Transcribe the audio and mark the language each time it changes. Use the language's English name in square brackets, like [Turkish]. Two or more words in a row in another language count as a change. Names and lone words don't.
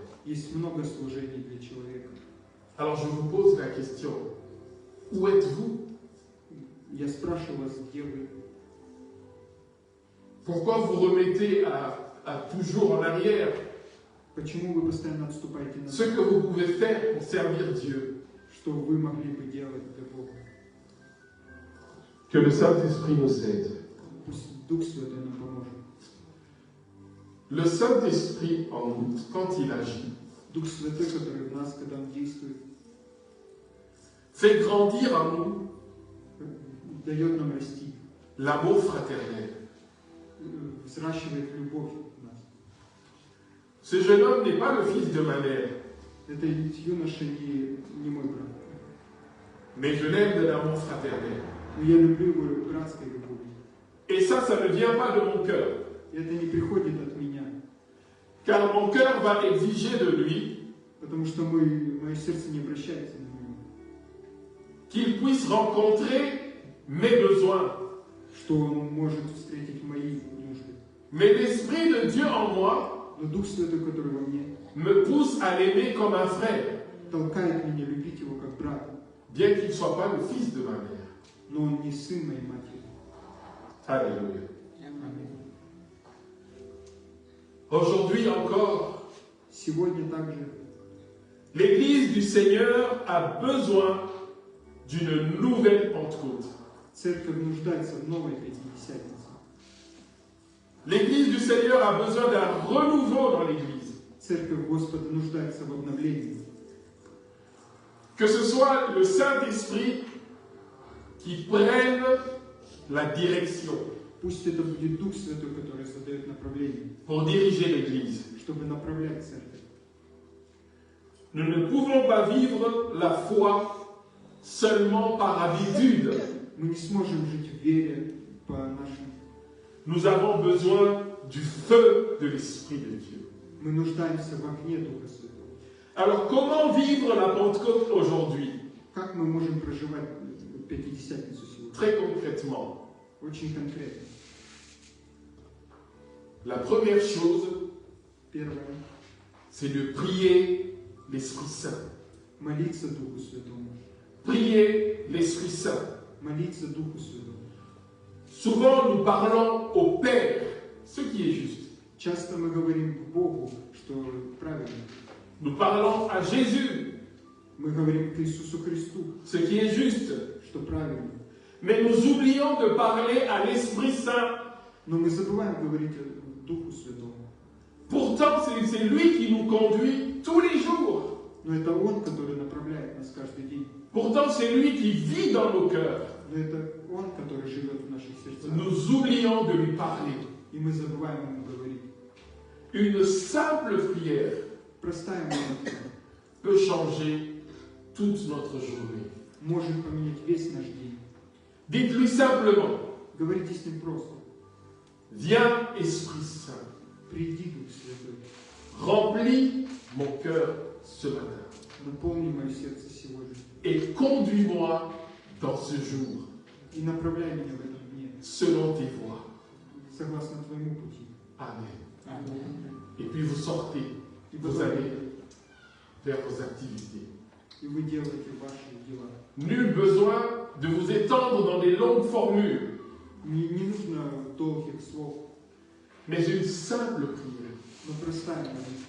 [Russian] Есть много служений для человека. [French] Alors je vous pose la question, où êtes-vous? [Russian] Я спрашиваю вас, где вы? [French] Pourquoi vous remettez à toujours en arrière [Russian] Почему вы постоянно отступаете [French] ce [Russian] назад? [French] que vous pouvez faire pour servir Dieu? [Russian] Что вы могли бы делать для Бога? [French] Que le Saint-Esprit nous aide. [Russian] Пусть Дух Святой нам поможет. [French] Le Saint-Esprit en nous, quand il agit, [Russian] Дух Святой, который в нас, когда Он действует, [French] fait grandir en nous [Russian] дает нам расти, [French] l'amour fraternel. [Russian] взращивает любовь в нас. [French] Ce jeune homme n'est pas le fils de ma mère, [Russian] Это юноша не мой брат. [French] mais je l'aime de l'amour fraternel. [Russian] Но я люблю его братской любовью. [French] Et ça ne vient pas de mon cœur, [Russian] И это не приходит от меня, [French] car mon cœur va exiger de lui [Russian] потому что мое сердце не обращается на него. [French] qu'il puisse rencontrer mes besoins. [Russian] Что он может встретить мои нужды. [French] Mais l'Esprit de Dieu en moi [Russian] Но Дух Святой, который во мне, [French] me pousse à l'aimer comme un frère, [Russian] толкает меня любить его как брата. [French] bien qu'il ne soit pas le fils de ma mère. [Russian] Но он не сын моей матери. [French] Alléluia. [Russian] Аминь. [French] Aujourd'hui encore, [Russian] Сегодня также [French] l'Église du Seigneur a besoin d'une nouvelle Pentecôte. [Russian] церковь нуждается в новой Пятидесятнице. [French] L'Église du Seigneur a besoin d'un renouveau dans l'Église. [Russian] Церковь Господа нуждается в обновлении. [French] Que ce soit le Saint-Esprit qui prenne la direction. [Russian] Пусть это будет Дух Святой, который задает направление, [French] pour diriger l'Église. [Russian] чтобы направлять церковь. [French] Nous ne pouvons pas vivre la foi seulement par habitude. [Russian] Мы не сможем жить в вере по нашим. [French] Nous avons besoin du feu de l'Esprit de Dieu. [Russian] Мы нуждаемся в огне Духа Святого. [French] Alors, comment vivre la Pentecôte aujourd'hui? [Russian] Как мы можем проживать Пятидесятницу сегодня? [French] Très concrètement, [Russian] Очень конкретно. [French] la première chose, [Russian] Первое. [French] c'est de prier l'Esprit Saint. [Russian] Молиться Духу Святому. [French] Prier l'Esprit Saint. [Russian] Молиться Духу Святому. [French] Souvent, nous parlons au Père, ce qui est juste. [Russian] Часто мы говорим к Богу, что правильно. [French] Nous parlons à Jésus, [Russian] Мы говорим к Иисусу Христу, [French] ce qui est juste. [Russian] что правильно. [French] Mais nous oublions de parler à l'Esprit Saint. [Russian] Но мы забываем говорить Духу Святому. [French] Pourtant, c'est lui qui nous conduit tous les jours. [Russian] Но это Он, который направляет нас каждый день. [French] Pourtant, c'est lui qui vit dans nos cœurs. [Russian] Но это Он, который живет в наших сердцах. [French] Nous oublions de lui parler. [Russian] И мы забываем Ему говорить. [French] Une simple prière [Russian] Простая молитва [French] peut changer toute notre journée. [Russian] может поменять весь наш день. [French] Dites-lui simplement, [Russian] Говорите с Ним просто. [French] viens Esprit Saint, [Russian] Приди, Дух Святой. [French] remplis mon cœur ce matin [Russian] Наполни мое сердце сегодня. [French] et conduis-moi dans ce jour [Russian] И направляй меня в этом дне, [French] selon tes voies. [Russian] согласно Твоему пути. [French] Amen. [Russian] Аминь. [French] Et puis vous sortez, [Russian] И [French] vous allez vers vos activités. [Russian] И вы делаете ваши дела. [French] Nul besoin de vous étendre dans des longues formules, [Russian] Не нужно долгих слов, [French] mais une simple prière [Russian] но простая молитва